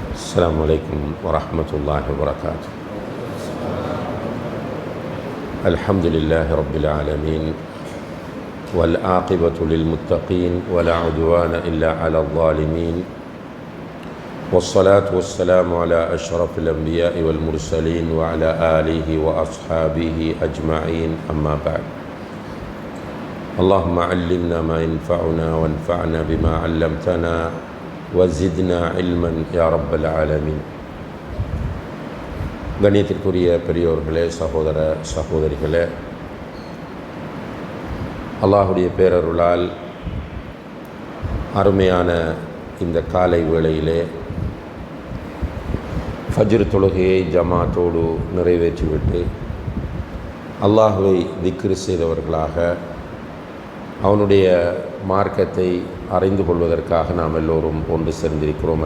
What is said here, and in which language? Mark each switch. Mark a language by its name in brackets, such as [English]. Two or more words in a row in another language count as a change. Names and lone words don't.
[Arabic] السلام عليكم ورحمة الله وبركاته. الحمد لله رب العالمين والعاقبة للمتقين ولا عدوان إلا على الظالمين والصلاة والسلام على أشرف الأنبياء والمرسلين وعلى آله وأصحابه أجمعين، أما بعد. اللهم علمنا ما ينفعنا وانفعنا بما علمتنا وزدنا علما يا رب العالمين. [Tamil] கண்ணியத்திற்குரிய பெரியோர்களே, சகோதர சகோதரிகளே, அல்லாஹுடைய பேரருளால் அருமையான இந்த காலை வேளையிலே ஃபஜ்ர் தொழுகையை ஜமாத்தோடு நிறைவேற்றிவிட்டு அல்லாஹுவை திக்ரு செய்தவர்களாக அவனுடைய மார்க்கத்தை அறிந்து கொள்வதற்காக நாம் எல்லோரும் ஒன்று சேர்ந்திருக்கிறோம்.